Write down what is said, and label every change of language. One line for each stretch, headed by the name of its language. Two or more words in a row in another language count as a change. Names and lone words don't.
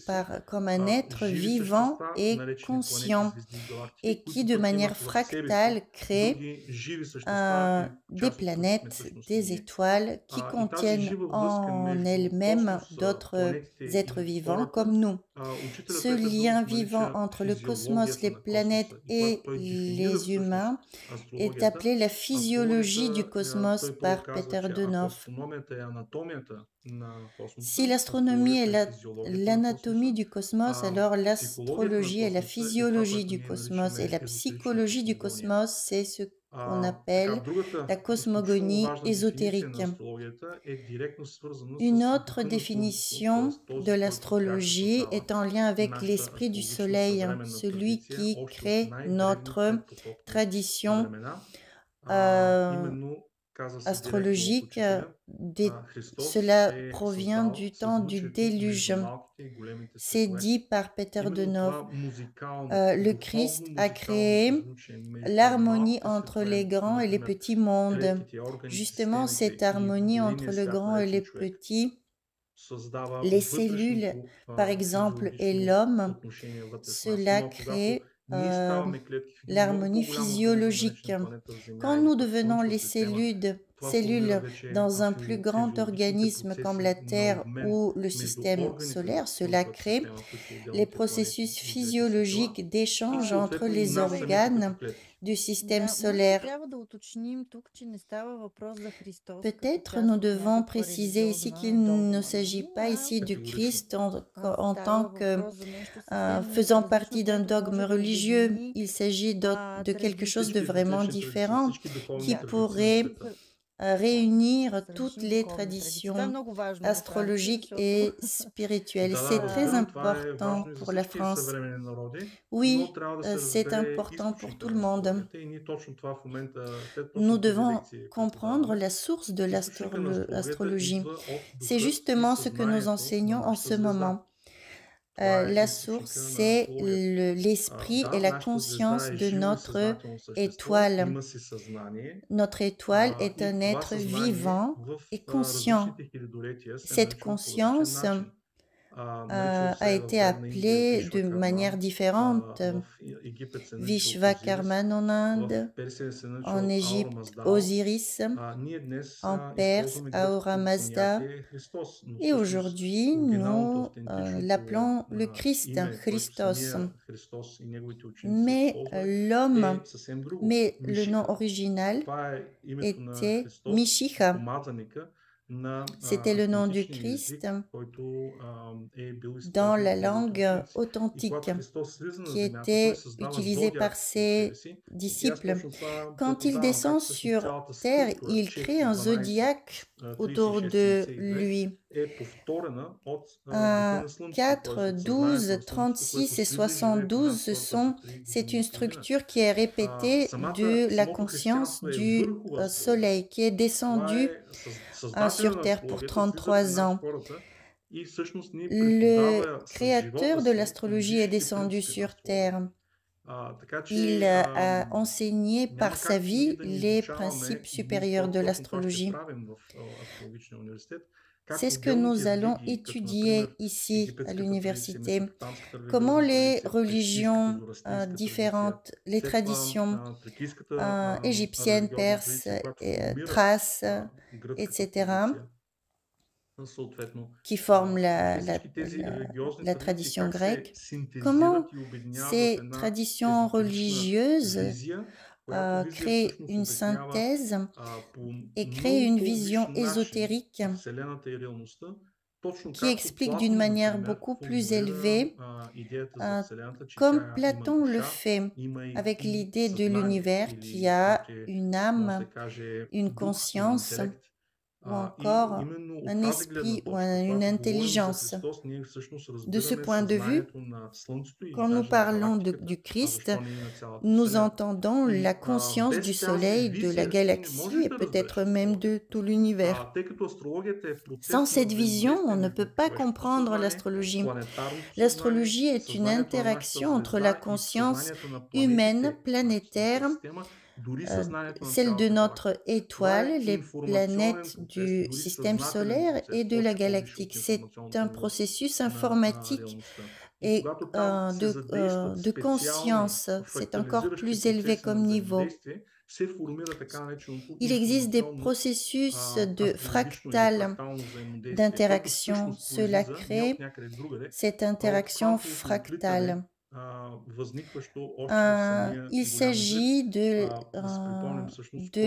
French: comme un être
Bulgarian: живи
French: vivant
Bulgarian: същества,
French: et
Bulgarian: наречени планети,
French: conscient,
Bulgarian: звезди и галактики,
French: et qui
Bulgarian: които
French: de
Bulgarian: пък
French: manière
Bulgarian: имат в себе си
French: fractale crée
Bulgarian: други живи същества и
French: des
Bulgarian: част от които сме
French: planètes,
Bulgarian: всъщност
French: des
Bulgarian: ние.
French: étoiles qui
Bulgarian: И тази
French: contiennent
Bulgarian: жива връзка
French: en
Bulgarian: между
French: elles-mêmes
Bulgarian: космоса,
French: d'autres
Bulgarian: планетите
French: êtres
Bulgarian: и
French: vivants
Bulgarian: хората,
French: comme nous.
Bulgarian: учителя
French: Ce
Bulgarian: Петър
French: lien
Bulgarian: Дънов
French: vivant
Bulgarian: нарича
French: entre le cosmos,
Bulgarian: физиологията
French: les
Bulgarian: на
French: planètes
Bulgarian: космоса. И когато
French: et
Bulgarian: той дефинира
French: les
Bulgarian: всъщност
French: humains est
Bulgarian: астрологията,
French: appelée la physiologie du
Bulgarian: астрологията,
French: cosmos
Bulgarian: той
French: par
Bulgarian: казва,
French: Peter
Bulgarian: че ако
French: Dönhoff.
Bulgarian: астрономията е анатомията на космоса,
French: Si l'astronomie est
Bulgarian: астрологията е физиологията на
French: l'anatomie
Bulgarian: космоса,
French: du cosmos, alors
Bulgarian: психологията
French: l'astrologie
Bulgarian: на
French: est la
Bulgarian: космоса е това,
French: physiologie
Bulgarian: което
French: du
Bulgarian: ние
French: cosmos et
Bulgarian: наричаме
French: la
Bulgarian: езотерична
French: psychologie du
Bulgarian: космогония.
French: cosmos, c'est ce qu'on
Bulgarian: Така,
French: appelle
Bulgarian: другата
French: la
Bulgarian: изключително
French: cosmogonie
Bulgarian: важна дефиниция на
French: ésotérique.
Bulgarian: астрологията е директно свързана
French: Une
Bulgarian: с
French: autre
Bulgarian: духа на
French: définition
Bulgarian: Слънцето, т.е.
French: de
Bulgarian: този, който как
French: l'astrologie
Bulgarian: създава
French: est en lien avec
Bulgarian: нашата
French: l'esprit du
Bulgarian: астрологична
French: soleil,
Bulgarian: съвременна
French: celui
Bulgarian: традиция,
French: qui
Bulgarian: още от
French: crée
Bulgarian: най-древните
French: notre
Bulgarian: потопни
French: tradition
Bulgarian: времена. Именно казва се директно от
French: astrologique.
Bulgarian: учителя, Христос
French: Cela
Bulgarian: е
French: provient
Bulgarian: създал
French: du temps du
Bulgarian: съзвучието
French: déluge.
Bulgarian: между малките и големите
French: C'est
Bulgarian: светове.
French: dit par Peter
Bulgarian: Именно
French: Dönhoff.
Bulgarian: това музикално,
French: Le
Bulgarian: духовно
French: Christ a
Bulgarian: музикално
French: créé
Bulgarian: съзвучие между
French: l'harmonie
Bulgarian: малките
French: entre
Bulgarian: светове,
French: les grands et les
Bulgarian: например
French: petits mondes.
Bulgarian: клетките, органите,
French: Justement,
Bulgarian: системите
French: cette
Bulgarian: и
French: harmonie entre
Bulgarian: големия
French: le
Bulgarian: свят
French: grand
Bulgarian: на
French: et les
Bulgarian: един човек.
French: petits les cellules, par exemple, et l'homme, cela crée l'harmonie physiologique. Quand nous devenons les cellules dans un plus grand organisme comme la Terre ou le système solaire, cela crée les processus physiologiques d'échange entre les organes du système
Bulgarian: Да, може би
French: solaire.
Bulgarian: трябва да уточним тук, че не става въпрос за Христос като
French: Peut-être
Bulgarian: част
French: nous
Bulgarian: от
French: devons
Bulgarian: някаква
French: préciser ici
Bulgarian: религиозна
French: qu'il ne
Bulgarian: догма,
French: s'agit
Bulgarian: нали,
French: pas ici du Christ en
Bulgarian: става
French: tant que
Bulgarian: въпрос за нещо съвсем
French: faisant
Bulgarian: различно,
French: partie d'un
Bulgarian: което
French: dogme
Bulgarian: може да
French: religieux.
Bulgarian: обедини
French: Il s'agit de quelque chose de
Bulgarian: традиции,
French: vraiment
Bulgarian: Всички традиции,
French: différent
Bulgarian: всички духовни
French: qui
Bulgarian: традиции на
French: pourrait
Bulgarian: света.
French: réunir
Bulgarian: с
French: toutes
Bulgarian: различни
French: les
Bulgarian: духовни традиции. Това е
French: traditions
Bulgarian: много важно във Франция,
French: astrologiques
Bulgarian: защото
French: et spirituelles.
Bulgarian: Да,
French: C'est très
Bulgarian: разбирам, това е
French: important
Bulgarian: важно и за
French: pour la
Bulgarian: всички
French: France.
Bulgarian: съвременни народи, но
French: Oui,
Bulgarian: трябва да се
French: c'est
Bulgarian: разбере
French: important pour
Bulgarian: източника
French: tout le
Bulgarian: на
French: monde.
Bulgarian: астрологията и ние точно това в момента, след
French: Nous
Bulgarian: точно тези
French: devons
Bulgarian: лекции, които
French: comprendre
Bulgarian: даваме,
French: la source de
Bulgarian: източника на астрологията
French: l'astrologie.
Bulgarian: идва от
French: C'est
Bulgarian: духа и
French: justement ce que nous
Bulgarian: съзнанието на
French: enseignons en
Bulgarian: нашата
French: ce
Bulgarian: звезда.
French: moment.
Bulgarian: Това е
French: La
Bulgarian: източника
French: source,
Bulgarian: на
French: c'est
Bulgarian: астрологията.
French: l'esprit et
Bulgarian: Да,
French: la
Bulgarian: нашата звезда
French: conscience
Bulgarian: е
French: de
Bulgarian: живо и
French: notre
Bulgarian: съзнателно същество,
French: étoile.
Bulgarian: има си съзнание
French: Notre étoile est
Bulgarian: и
French: un
Bulgarian: това
French: être
Bulgarian: съзнание
French: vivant
Bulgarian: в
French: et conscient.
Bulgarian: различните хилядолетия се
French: Cette
Bulgarian: нарича по различен
French: conscience
Bulgarian: начин. Наричал
French: a
Bulgarian: се в
French: été
Bulgarian: Древна Индия
French: appelée de manière
Bulgarian: Вишвакарман,
French: différente.
Bulgarian: в Египет се наричал Озирис,
French: Vishvakarman en
Bulgarian: в
French: Inde,
Bulgarian: Персия се
French: en
Bulgarian: наричал Аура
French: Égypte,
Bulgarian: Маздал.
French: Osiris,
Bulgarian: Ние днес
French: en Perse,
Bulgarian: използваме
French: Ahura
Bulgarian: гръцкото
French: Mazda.
Bulgarian: понятие Христос, но
French: Et
Bulgarian: всъщност
French: aujourd'hui,
Bulgarian: оригиналното,
French: nous
Bulgarian: автентичното
French: l'appelons le Christ,
Bulgarian: име, което
French: Christos.
Bulgarian: самия Христос и неговите ученици са
French: Mais
Bulgarian: използвали,
French: l'homme,
Bulgarian: е съвсем друго.
French: mais le nom
Bulgarian: Мишиха.
French: original
Bulgarian: Това е името на
French: était
Bulgarian: Христос,
French: Mishicha.
Bulgarian: помазаника на
French: C'était le nom du
Bulgarian: автентичния език,
French: Christ
Bulgarian: който е бил
French: dans
Bulgarian: използван
French: la
Bulgarian: от неговите
French: langue
Bulgarian: ученици. И
French: authentique
Bulgarian: когато Христос слиза на
French: qui
Bulgarian: земята, той
French: était
Bulgarian: създава
French: utilisée par
Bulgarian: зодиак около себе
French: ses
Bulgarian: си. И аз
French: disciples.
Bulgarian: точно това
French: Quand il
Bulgarian: преподавам,
French: descend
Bulgarian: как всъщност
French: sur
Bulgarian: цялата
French: terre,
Bulgarian: структура,
French: il
Bulgarian: чек
French: crée un
Bulgarian: 12,
French: zodiaque autour
Bulgarian: 36,
French: de
Bulgarian: 72,
French: lui.
Bulgarian: е повторена от духа
French: Un
Bulgarian: на Слънцето,
French: 4,
Bulgarian: т.е. от съзнанието
French: 12,
Bulgarian: на Слънцето,
French: 36
Bulgarian: което
French: et
Bulgarian: слиза и живее при
French: 72,
Bulgarian: нас
French: ce
Bulgarian: втората
French: sont,
Bulgarian: за 3
French: c'est
Bulgarian: години
French: une
Bulgarian: и половина.
French: structure qui est répétée de la
Bulgarian: Самото
French: conscience
Bulgarian: християнство е
French: du
Bulgarian: върхова астрология.
French: soleil, qui est
Bulgarian: Това
French: descendu
Bulgarian: е създателя
French: sur
Bulgarian: на
French: Terre pour
Bulgarian: астрологията, слиза при
French: 33
Bulgarian: нас
French: ans.
Bulgarian: хората и всъщност ни
French: Le
Bulgarian: преподава с
French: créateur
Bulgarian: живота
French: de
Bulgarian: си
French: l'astrologie est
Bulgarian: висшите
French: descendu
Bulgarian: принципи на
French: sur
Bulgarian: астрологията.
French: Terre.
Bulgarian: Така
French: Il
Bulgarian: че
French: a enseigné par
Bulgarian: няма
French: sa
Bulgarian: как ние
French: vie
Bulgarian: да ни
French: les
Bulgarian: изучаваме
French: principes
Bulgarian: и ние
French: supérieurs de
Bulgarian: точно това ще
French: l'astrologie.
Bulgarian: правим в астрологичния университет.
French: C'est
Bulgarian: Как
French: ce que
Bulgarian: отделните
French: nous allons
Bulgarian: религии, като
French: étudier
Bulgarian: например
French: ici à
Bulgarian: египетската традиция,
French: l'université.
Bulgarian: месопотамската
French: Comment
Bulgarian: религиозна
French: les
Bulgarian: традиция, персийската,
French: religions
Bulgarian: зороастрийската традиция,
French: différentes, les
Bulgarian: след това
French: traditions
Bulgarian: тракийската
French: égyptiennes,
Bulgarian: религиозна
French: perses,
Bulgarian: традиция, която формира
French: thraces,
Bulgarian: гръцката
French: etc.,
Bulgarian: традиция, съответно.
French: qui forment
Bulgarian: Всички тези религиозни
French: la
Bulgarian: традиции
French: tradition
Bulgarian: как се
French: grecque,
Bulgarian: синтезират
French: comment
Bulgarian: и обединяват в
French: ces
Bulgarian: една
French: traditions
Bulgarian: езотерична
French: religieuses
Bulgarian: визия, която визия
French: créent
Bulgarian: всъщност
French: une
Bulgarian: обяснява
French: synthèse
Bulgarian: по
French: et créent
Bulgarian: много
French: une vision
Bulgarian: по-личен начин
French: ésotérique
Bulgarian: Вселената и реалността, точно
French: qui
Bulgarian: както
French: explique d'une
Bulgarian: Платон,
French: manière
Bulgarian: например,
French: beaucoup plus
Bulgarian: формулира
French: élevée,
Bulgarian: идеята за Вселената, че
French: comme
Bulgarian: тя има
French: Platon le
Bulgarian: душа,
French: fait,
Bulgarian: има
French: avec
Bulgarian: и
French: l'idée de
Bulgarian: съзнание,
French: l'univers
Bulgarian: или
French: qui a
Bulgarian: даже
French: une
Bulgarian: може да
French: âme,
Bulgarian: каже
French: une
Bulgarian: дух или
French: conscience
Bulgarian: интелект.
French: ou
Bulgarian: И
French: encore
Bulgarian: именно от
French: un
Bulgarian: тази гледна
French: esprit ou
Bulgarian: точка,
French: une
Bulgarian: когато говорим за
French: intelligence.
Bulgarian: Христос, ние всъщност
French: De ce
Bulgarian: разбираме
French: point de vue,
Bulgarian: съзнанието на Слънцето и
French: quand nous
Bulgarian: даже на
French: parlons
Bulgarian: галактиката,
French: du Christ,
Bulgarian: защо не и на цялата
French: nous
Bulgarian: Вселена.
French: entendons la
Bulgarian: И
French: conscience du
Bulgarian: без тази
French: Soleil, de la
Bulgarian: визия ти не
French: galaxie
Bulgarian: можеш
French: et
Bulgarian: да
French: peut-être
Bulgarian: разбереш
French: même de
Bulgarian: астрологията.
French: tout l'univers.
Bulgarian: Тъй като астрологията е
French: Sans
Bulgarian: процес на
French: cette vision, on
Bulgarian: взаимодействие
French: ne peut
Bulgarian: между
French: pas
Bulgarian: човешкото
French: comprendre
Bulgarian: съзнание,
French: l'astrologie.
Bulgarian: планетарното съзнание,
French: L'astrologie est une
Bulgarian: съзнанието на нашата
French: interaction entre la
Bulgarian: звезда и
French: conscience
Bulgarian: съзнанието на
French: humaine,
Bulgarian: планетите в
French: planétaire,
Bulgarian: нашата система, дори съзнанието на
French: celle de
Bulgarian: цялата
French: notre
Bulgarian: галактика. Това
French: étoile,
Bulgarian: е
French: les
Bulgarian: информационен
French: planètes
Bulgarian: процес,
French: du
Bulgarian: дори
French: système
Bulgarian: съзнателен
French: solaire
Bulgarian: процес,
French: et de la
Bulgarian: още по-висше
French: galactique.
Bulgarian: от
French: C'est
Bulgarian: информационното
French: un
Bulgarian: ниво
French: processus
Bulgarian: на
French: informatique
Bulgarian: реалността. И
French: et
Bulgarian: когато там се задействат
French: de
Bulgarian: специални
French: conscience. C'est encore
Bulgarian: фрактализиращи
French: plus élevé
Bulgarian: процеси на
French: comme niveau.
Bulgarian: взаимодействие, се формира така нареченото
French: Il existe des
Bulgarian: информационно
French: processus de
Bulgarian: астрологично или
French: fractal
Bulgarian: фрактално взаимодействие, което
French: d'interaction.
Bulgarian: всъщност
French: Cela
Bulgarian: произлиза не от
French: crée
Bulgarian: някъде другаде,
French: cette
Bulgarian: а от
French: interaction
Bulgarian: квантовото отлитане,
French: fractale.
Bulgarian: възникващо още в самия
French: Il
Bulgarian: голям взрив.
French: s'agit
Bulgarian: Да си припомним всъщност кой